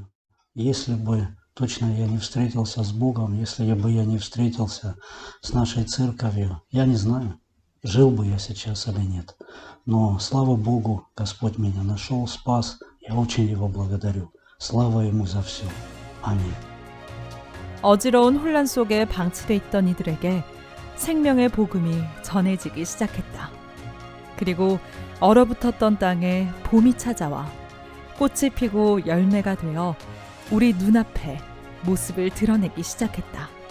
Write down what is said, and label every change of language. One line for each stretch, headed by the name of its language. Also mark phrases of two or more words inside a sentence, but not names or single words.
Russian: Если бы точно я не встретился с Богом, если бы я не встретился с нашей церковью, я не знаю, жил бы я сейчас или нет. Но слава Богу, Господь меня нашел, спас. Я очень Его благодарю. Слава Ему за все.
Korean: 아멘. 어지러운 혼란 속에 방치돼 있던 이들에게 생명의 복음이 전해지기 시작했다. 그리고 얼어붙었던 땅에 봄이 찾아와 꽃이 피고 열매가 되어 우리 눈앞에 모습을 드러내기 시작했다.